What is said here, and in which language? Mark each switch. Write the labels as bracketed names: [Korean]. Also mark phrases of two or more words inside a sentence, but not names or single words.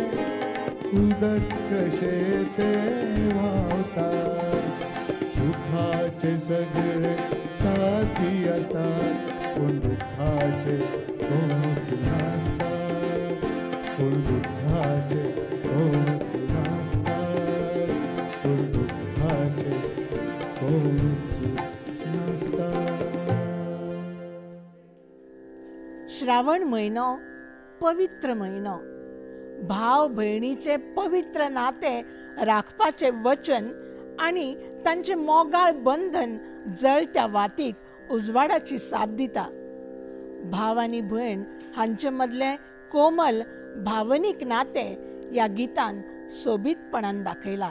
[Marathi] उदक कशे ते वाहतात, सुखाचे सगळे साथी असतात, पण दुःखाचे कोणच नसतात, पण दुःखाचे कोणच नसतात, पण दुःखाचे कोणच नसतात. [Konkani] श्रावण महिनो पवित्र महिनो. भाव भयणीचे पवित्र नाते राखपाचे वचन आणि तांचे मोगाळ बंधन जळत्या वातीक उजवाडाची साथ दिता. भाव आनी भयण हांचे मदले कोमल भावनीक नाते या गितान सोबीतपणान दाखयला.